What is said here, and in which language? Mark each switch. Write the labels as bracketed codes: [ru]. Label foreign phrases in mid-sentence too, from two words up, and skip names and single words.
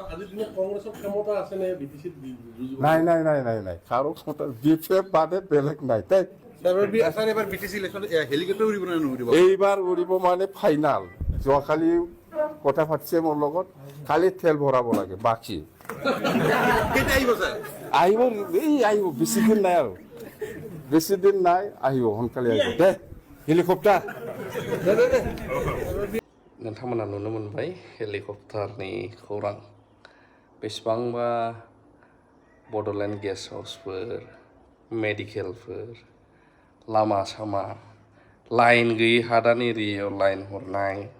[as] নাই নাই নাই নাই নাই কাৰো ক্ষমতা বিফেপ বাদে বেলেগ নাই তাই এইবাৰ উৰিব মানে ফাইনাল যোৱাকালি কথা পাতিছে মোৰ লগত খালি তেল ভৰাব লাগে বাকী আহিব এই আহিব বেছিদিন নাই আৰু বেছিদিন নাই আহিব সোনকালে আহিব দে হেলিকপ্টাৰ [brx] नोंथांमोना नुनो मोनबाय हेलिकप्टारनि खौरां बेसेबांबा बड'लेण्ड गेस्ट हाउसफोर मेडिकेलफोर लामा सामा लाइन गैयि हादान एरियायाव लाइन हरनाय